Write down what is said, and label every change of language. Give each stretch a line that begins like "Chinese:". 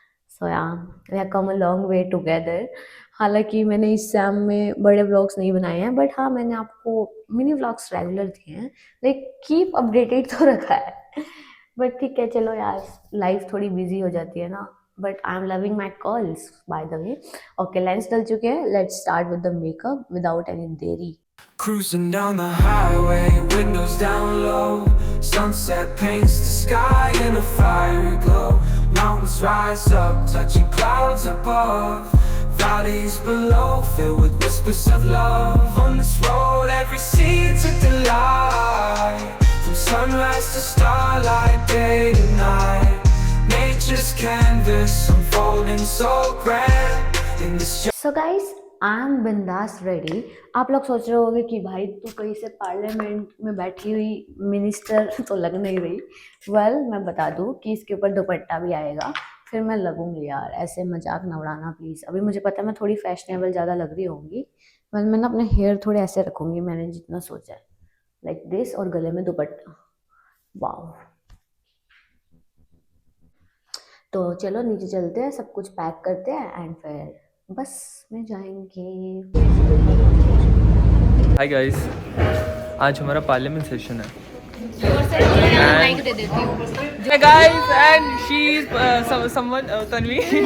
English: So yeah we have come a long way together.
Hindi: हालांकि मैंने इस सैम में बड़े व्लॉग्स नहीं बनाए हैं, बट हाँ मैंने आपको मिनी व्लॉग्स रेगुलर दिए हैं.
English: like keep updated
Hindi: तो रखा है. बट ठीक है, चलो यार, लाइफ थोड़ी बिजी हो जाती है ना.
English: But I am loving my curls by the way. Okay,
Hindi: lens डल चुके हैं.
English: let's start with the makeup without any
Hindi: देरी.
English: Cruising down the highway, windows down low. Sunset paints the sky in a fiery glow. Mountains rise up, touching clouds above. Valleys below, filled with whispers of love. On this road, every seed's a delight. From sunrise to starlight, day to night. Nature's canvas, unfolding so grand. In this So guys,
Hindi: I am बिंदास ready. आप लोग सोच रहे होंगे कि भाई तू कहीं से पार्लियामेंट में बैठी हुई मिनिस्टर तो लग नहीं रही. वेल, मैं बता दूं कि इसके ऊपर दुपट्टा भी आएगा, फिर मैं लगूंगी. यार ऐसे मजाक न उड़ाना प्लीज़. अभी मुझे पता है मैं थोड़ी फैशनेबल ज़्यादा लग रही होंगी. मैं ना अपने हेयर थोड़े ऐसे रखूंगी, मैंने जितना सोचा है,
English: like this,
Hindi: और गले में दुपट्टा. वाह. तो चलो नीचे चलते हैं, सब कुछ पैक करते हैं एंड फिर बस में जाएंगे. हाय गाइस, आज हमारा पार्लियामेंट सेशन है. माइक दे देती हूँ.
English: Hey guys, and she's someone Tanvi.